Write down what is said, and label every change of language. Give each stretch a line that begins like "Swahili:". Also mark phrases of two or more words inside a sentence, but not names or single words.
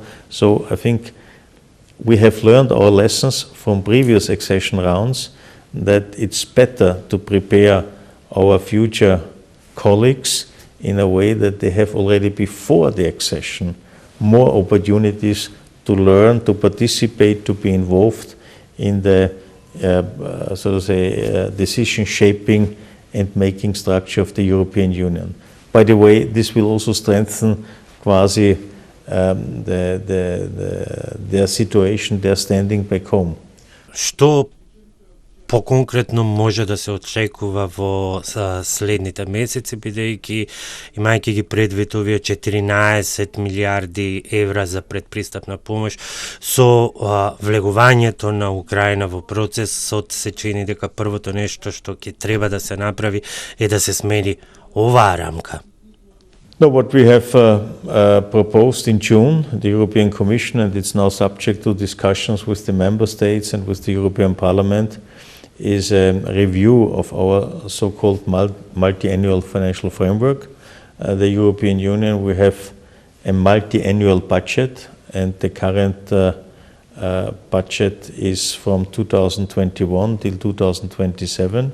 English: So I think we have learned our lessons from previous accession rounds, that it's better to prepare our future colleagues in a way that they have already before the accession more opportunities to learn, to participate, to be involved in the so to say decision shaping and making structure of the European Union. By the way, this will also strengthen quasi their situation, their standing back home.
Macedonian: Што поконкретно може да се очекува во следните месеци, бидејќи имајќи ги предвид овие 14 милиарди евра за предпристапна помош, со влегувањето на Украина во процесот се чини дека првото нешто што ќе треба да се направи е да се смени оваа рамка.
English: No, what we have proposed in June, the European Commission, and it's now subject to discussions with the member states and with the European Parliament, is a review of our so-called multi-annual financial framework. The European Union, we have a multi-annual budget, and the current budget is from 2021 till 2027.